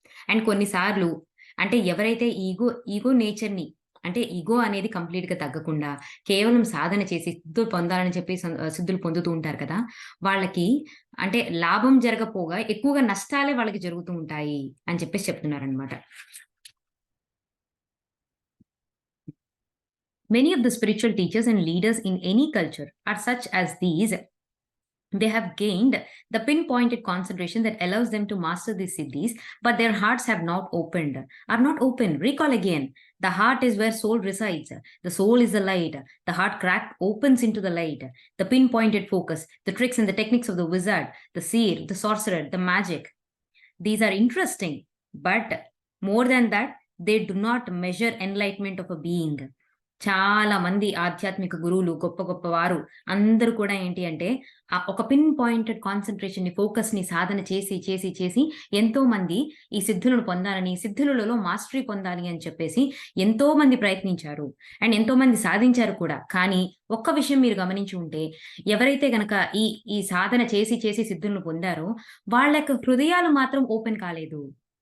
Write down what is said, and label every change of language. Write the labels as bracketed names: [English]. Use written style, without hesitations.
[Telugu] And కొన్ని సార్లు అంటే ఎవరైతే ఈగో నేచర్‌ని అంటే ఈగో అనేది కంప్లీట్‌గా తగ్గకుండా కేవలం సాధన చేసి సిద్ధులు పొందాలని చెప్పి సిద్ధులు పొందుతూ ఉంటారు కదా! వాళ్ళకి అంటే లాభం జరగపోగా ఎక్కువగా నష్టాలే వాళ్ళకి జరుగుతూ ఉంటాయి అని చెప్పేసి చెప్తున్నారనమాట. [English] Many of the spiritual teachers and leaders in any culture are such as these. They have gained the pinpointed concentration that allows them to master these siddhis, but their hearts are not open. Recall again. The heart is where soul resides. The soul is the light. The heart crack opens into the light. The pinpointed focus, the tricks and the techniques of the wizard, the seer, the sorcerer, the magic. These are interesting, but more than that, they do not measure enlightenment of a being. [Telugu] చాలా మంది ఆధ్యాత్మిక గురువులు, గొప్ప గొప్ప వారు అందరూ కూడా ఏంటి అంటే, ఒక పిన్ పాయింటెడ్ కాన్సంట్రేషన్‌ని, ఫోకస్‌ని సాధన చేసి ఎంతోమంది ఈ సిద్ధులను పొందాలని, సిద్ధులలో మాస్టరీ పొందాలి అని చెప్పేసి ఎంతోమంది ప్రయత్నించారు. అండ్ ఎంతోమంది సాధించారు కూడా. కానీ ఒక్క విషయం మీరు గమనించి ఉంటే, ఎవరైతే గనక ఈ సాధన చేసి సిద్ధులను పొందారో, వాళ్ళ యొక్క హృదయాలు మాత్రం ఓపెన్ కాలేదు.